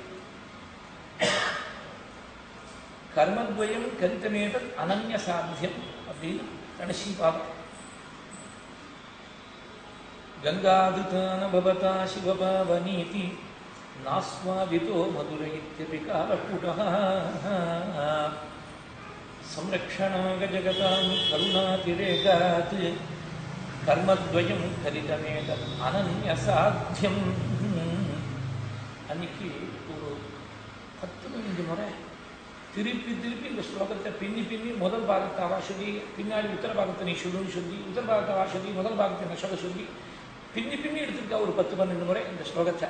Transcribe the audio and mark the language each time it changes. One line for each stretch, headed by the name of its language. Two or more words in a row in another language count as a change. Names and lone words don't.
Sanskrit: कर्मद्वयं चरितमेतत् अनन्य साध्यम्
Tamil: அப்படின்னு கடைசி பாவம்.
Sanskrit: गङ्गाधृतान भवता शिवपावनीति नास्वादितो मधुर इत्यपि कालकूटः. संरक्षणाग जगतां करुणातिरेकात् कर्मद्वयं करितमेतत् अनन्यसाध्यम्.
Tamil: அன்னைக்கு ஒரு 10-15 முறை திருப்பி இந்த ஸ்லோகத்தை பின்னி முதல் பாகத்தை அவா சொல்லி பின்னாடி உத்தர பாகத்தை நீ சொல்லுன்னு சொல்லி உத்தர பாகத்தை அவா சொல்லி முதல் பாகத்தை நான் சொல்ல சொல்லி பின்னி எடுத்துருக்கா ஒரு 10-12 முறை இந்த ஸ்லோகத்தை.